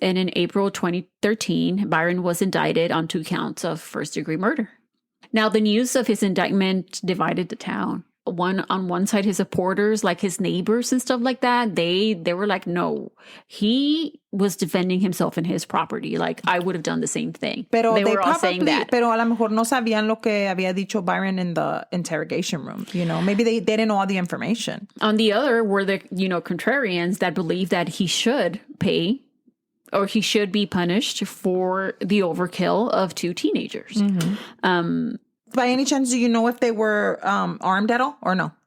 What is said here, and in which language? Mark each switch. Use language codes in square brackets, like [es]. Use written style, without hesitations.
[en] And in April 2013, Byron was indicted on 2 counts of first-degree murder. Now, the news of his indictment divided the town. On one side, his supporters, like his neighbors and stuff like that, they were like, no, he was defending himself and his property. Like, I would have done the same thing. [es] Pero [en] they were all saying that. [es] Pero a lo mejor no sabían lo que había dicho Byron [en] in the interrogation room. Maybe they didn't know all the information. On the other were the, contrarians that believed that he should pay or he should be punished for the overkill of 2 teenagers. By any chance, do you know if they were armed at all or no?